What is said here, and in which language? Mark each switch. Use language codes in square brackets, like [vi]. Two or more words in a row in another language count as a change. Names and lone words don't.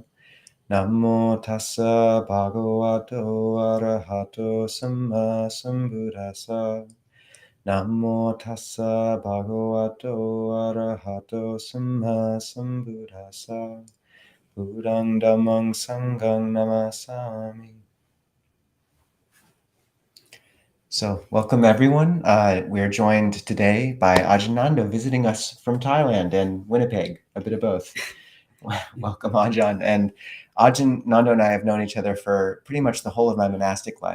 [pi] Namo tassa bhagavato arahato samma sambuddhassa. Namo tassa bhagavato arahato samma sambuddhassa. Buddhang dhammang sanghang namasami. [en] So, welcome everyone. We're joined today by Ajahn Nando visiting us from Thailand and Winnipeg, a bit of both. Welcome, Ajahn. And Ajahn Nando and I have known each other for pretty much the whole of my monastic life.